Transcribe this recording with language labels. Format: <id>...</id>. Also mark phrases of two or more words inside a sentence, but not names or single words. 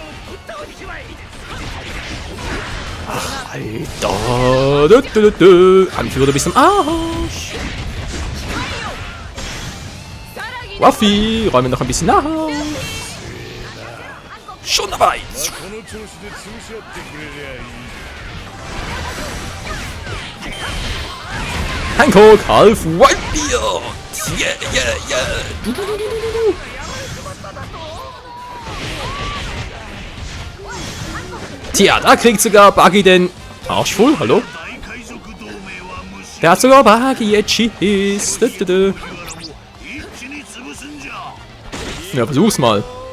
<de>Ach, Alter. Anführer, du bist am Arsch. Waffy, räumen noch ein bisschen nach. Schon dabei.</de> <ja>この調子で潰し合ってくれりゃいい。</ja> <de>Hancock, half Whitebeard.</de> <en>Yeah, yeah, yeah.</en> <de>Tja, da kriegt sogar Buggy den Arsch voll, hallo? Der hat sogar Buggy jetzt Schiss. Ja, versuch's mal.</de>